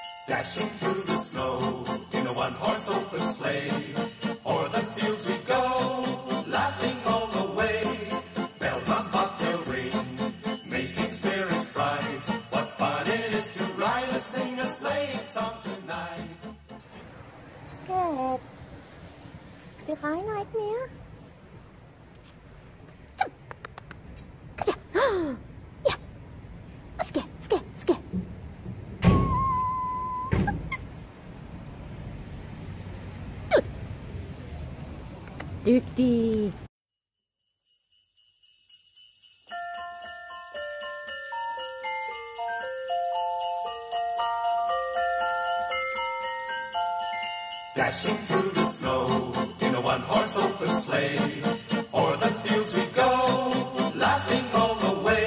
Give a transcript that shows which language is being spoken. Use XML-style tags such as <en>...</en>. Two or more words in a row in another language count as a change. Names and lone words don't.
<en>Dashing through the snow in a one-horse open sleigh. O'er the fields we go, laughing all the way. Bells on bobtail ring, making spirits bright. What fun it is to ride and sing a sleighing song tonight.</en> <da>Skat, det regner ikke mere. Ja, skat. Dygtig.</da> <en>Dashing through the snow in a one-horse open sleigh. O'er the fields we go, laughing all the way.</en>